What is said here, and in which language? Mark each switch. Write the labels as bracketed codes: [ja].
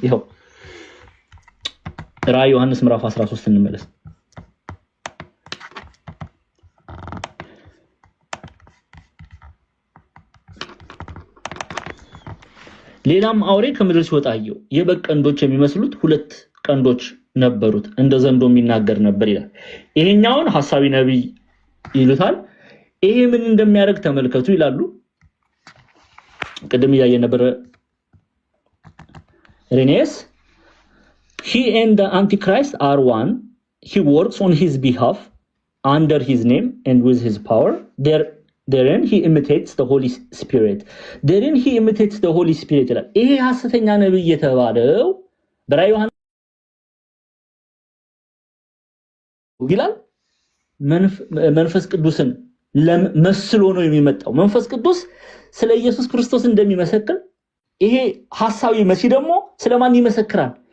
[am] ይሄው ራዕይ ዮሐንስ ምዕራፍ 13 እንመለስ። ሌላም አውሬ ከምድር ሲወጣ አየሁ። የበግ ቀንዶች የሚመስሉት ሁለት ቀንዶች ነበሩት፣ እንደ ዘንዶ የሚናገር ነበር ይላል። ይሄኛውን ሐሳዊ ነብይ ይሉታል። ይሄ ምን እንደሚያደርግ ተመልከቱ ይላሉ። ቅድም ያየ ነበር ሬኔስ [en] he and the antichrist are one. He works on his behalf under his name and with his power. Therein he imitates the Holy Spirit. Therein he imitates the Holy Spirit [am] ይላል። ይሄ ሐሰተኛ ነብይ የተባለው በራዕይ ዮሐንስ ይላል መንፈስ ቅዱስን መስሎ ነው የሚመጣው። መንፈስ ቅዱስ ስለ ኢየሱስ ክርስቶስ እንደሚመሰክር ይሄ ሐሳዊ መሲህ ደግሞ ስለማን ይመሰክራል?